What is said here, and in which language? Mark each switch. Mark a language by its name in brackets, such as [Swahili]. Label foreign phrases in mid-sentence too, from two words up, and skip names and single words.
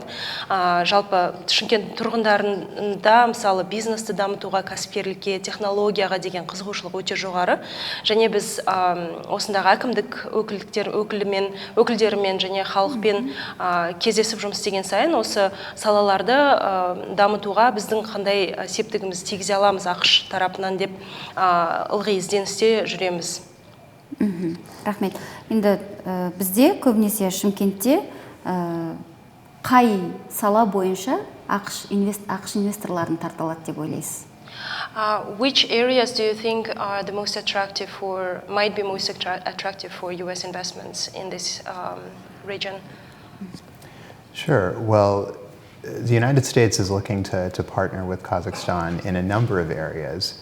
[Kazakh] Жалпы Шымкент тұрғындарында мысалы бизнесті дамытуға, кәсіпкерлікке, технологияға деген қызығушылық өте жоғары, және біз осындағы әкімдік өкілдерімен және халықпен кездесіп жұмыс істеген сайын осы салаларды дамытуға біздің қандай септігіміз тигізе аламыз АқШ тарапынан деп ылғи ізденісте жүреміз. Рахмет. Енді бізде көбінесе Шымкентте қай сала бойынша АқШ инвесторларын тарталады деп ойлайсыз? [English] Which areas do you think are the most attractive might be most attractive for US investments in this region? Sure. Well, the United States is looking to partner with Kazakhstan in a number of areas.